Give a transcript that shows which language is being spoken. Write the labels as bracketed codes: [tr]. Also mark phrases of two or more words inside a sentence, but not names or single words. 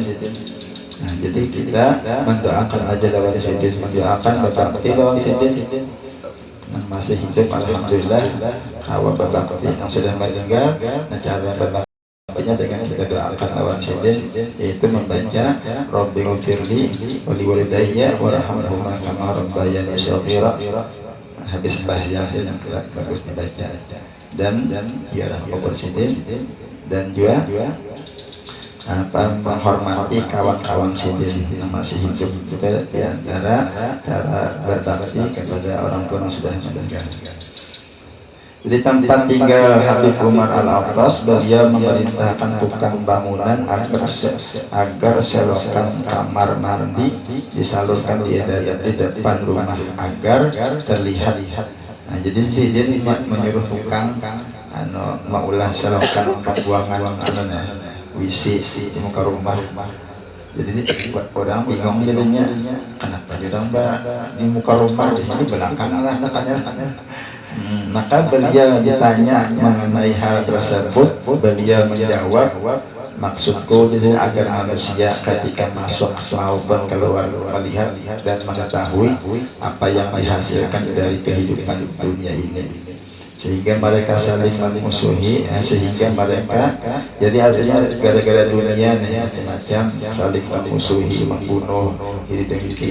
[bjn] Nah jadi kita mendoakan aja lawan Sidin, mendoakan berbakti lawan Sidin yang masih hidup alhamdulillah. Kawan berbakti yang sudah meninggal, nah cara berbaktinya dengan kita doakan lawan Sidin yaitu membaca [ar] رب اغفر لي ولوالدي وارحمهما كما ربياني صغيرا. [bjn] Habis bahasa yang bagus dibaca dan ziarah kubur Sidin dan juga menghormati kawan-kawan Sidin yang masih hidup. Itu di antara cara berbakti kepada orang tua yang sudah meninggal. Di tempat tinggal Habib Umar Al-Attas, beliau memerintahkan tukang bangunan agar selokan kamar mandi disalurkan di depan rumah agar terlihat. Nah, jadi Sidin menyuruh tukang maulah selokan pembuangan WC di muka rumah. Jadi orang bingung jadinya, kenapa orang di muka rumah di sini belakang lah katanya. Maka beliau ditanya mengenai hal tersebut, beliau menjawab, maksudku di sini agar manusia ketika masuk maupun keluar melihat dan mengetahui apa yang dihasilkan dari kehidupan dunia ini, sehingga mereka saling memusuhi, sehingga mereka jadi artinya gara-gara dunia nih macam saling memusuhi, membunuh, iri dengki.